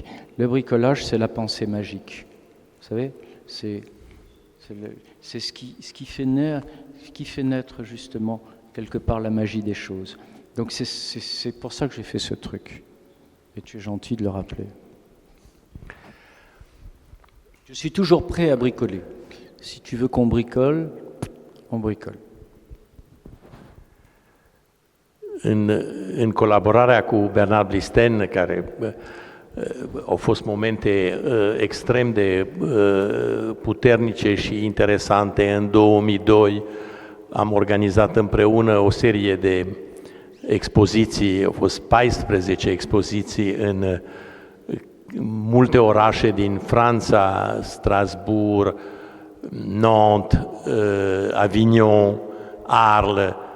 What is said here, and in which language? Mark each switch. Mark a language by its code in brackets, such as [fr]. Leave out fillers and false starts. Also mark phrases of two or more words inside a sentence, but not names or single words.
[fr] Le bricolage, c'est la pensée magique. Vous savez, c'est ce qui fait naître justement quelque part la magie des choses. Donc c'est pour ça que j'ai fait ce truc. Et tu es gentil de le rappeler. Je suis toujours prêt à bricoler. Si tu veux qu'on bricole, on bricole. [ro] În colaborarea cu Bernard Blisten, care au fost momente extrem de puternice și interesante, în 2002 am organizat împreună o serie de expoziții, au fost 14 expoziții în multe orașe din Franța, Strasbourg, Nantes, Avignon, Arles,